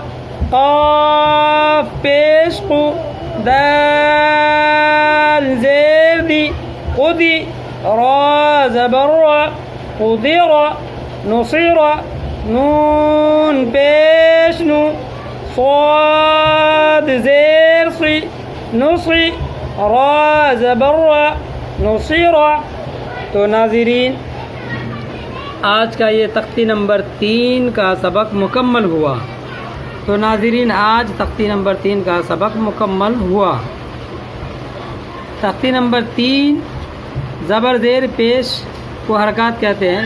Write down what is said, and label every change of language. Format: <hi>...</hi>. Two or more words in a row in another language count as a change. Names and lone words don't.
<ur>قاف پیش قو، دال زیر دی، قدی، را زبر را، قدر، نصر، نون پیش نو، صاد زیر صی، نصی، را زبر را، نصیر۔ تو ناظرین آج کا یہ تختی نمبر 3 کا سبق مکمل ہوا۔ تو ناظرین آج تختی نمبر 3 کا سبق مکمل ہوا۔ تختی نمبر 3 زبر زیر پیش کو حرکات کہتے ہیں۔</ur>